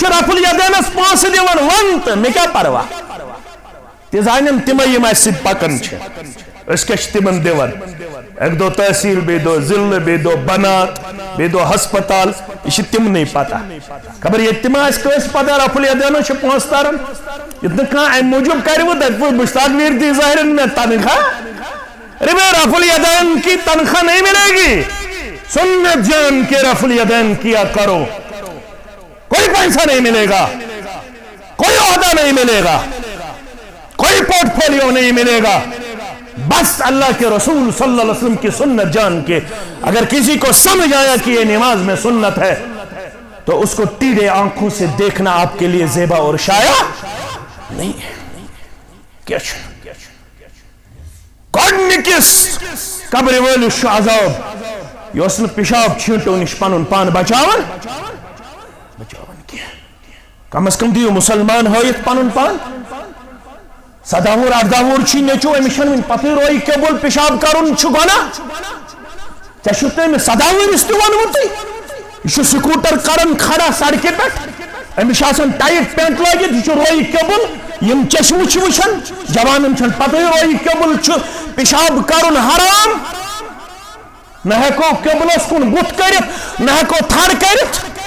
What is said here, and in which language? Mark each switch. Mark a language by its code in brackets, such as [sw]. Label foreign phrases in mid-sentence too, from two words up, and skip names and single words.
[ks] رفل یدینس پونٛسہٕ دِوان وۄن تہٕ مےٚ کیٛاہ پرواہ تہِ زانن تِمے یِم اَسہِ سۭتۍ پکان چھِ أسۍ کیٛاہ چھِ تِمن دِوان اکہِ دۄہ تحصیل بیٚیہِ دۄہ ضلعہٕ بیٚیہِ دۄہ بنات بیٚیہِ دۄہ ہسپتال یہِ چھِ تِمنٕے پتہ خبر ییٚتہِ تہِ ما آسہِ کٲنٛسہِ پتہ رفل یدینس چھِ پونٛسہٕ تران ییٚتہِ نہٕ کانٛہہ اَمہِ موٗجوٗب کرِ وۄنۍ دپہِ مشتاق ویر دی ظاہرن مےٚ تنخواہ [ur] ارے بھائی رفل یدین کی تنخواہ نہیں ملے گی سنت جان کے رفل یدین کیا کرو کوئی پیسہ نہیں ملے گا کوئی عہدہ نہیں ملے گا کوئی پورٹ فولیو نہیں ملے گا بس اللہ کے رسول [ar] صلی اللہ علیہ وسلم [ur] کی سنت جان کے اگر کسی کو سمجھ آیا کہ یہ نماز میں سنت ہے تو اس کو ٹیڑے آنکھوں سے دیکھنا آپ کے لیے زیبا اور شایع نہیں ہے کیا [ks] گۄڈنِکِس قبرِ وٲلِس چھُ عذاب یہِ اوس نہٕ پِشاب چھیٖنٹو نِش پنُن پان بچاوان کینٛہہ کم از کم دِیِو مُسلمان ہٲیِتھ پنُن پان 17 وُہُر 18 وُہُر چھُے نیٚچوٗ أمِس چھَنہٕ وُنہِ پتہٕ رویہِ قبول پِشاب کرُن چھُ گۄناہ ژےٚ چھُتھ نہٕ أمِس 17 وُہرِس تہِ ووٚنمُتٕے یہِ چھُ سکوٗٹر کران کھڑا سڑکہِ پٮ۪ٹھ أمِس چھُ آسان [en] tight pant [ks] لٲگِتھ یہِ چھُ رویہِ قبول یم چشمہٕ چھِ وٕچھان جوانن چھَنہٕ پتہٕ رویہِ قبول چھُ پِشاب کرُن حرام نہ ہیٚکو قبلس کُن بُتھ کٔرِتھ نہ ہیٚکو تھڑ کٔرِتھ